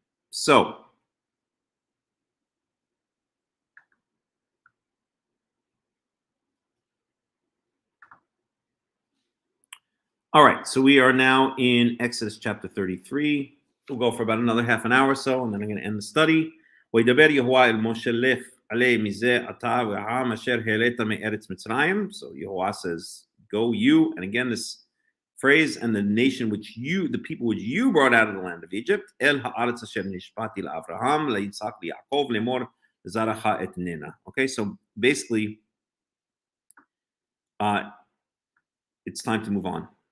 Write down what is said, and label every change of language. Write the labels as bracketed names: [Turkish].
[English] So all right, so we are now in Exodus chapter 33. We'll go for about another half an hour or so, and then I'm going to end the study. [Hebrew] וידבר יהוה אל משה לך עלי מזה אתה והעם אשר העלית מארץ מצרים. [English] So Yehovah says, go you, and again this phrase, and the nation which you, the people which you brought out of the land of Egypt, [Hebrew] אל הארץ אשר נשבעתי לאברהם, ליצחק ליעקב, לאמור לזרעך אתננה. [English] Okay, so basically, it's time to move on.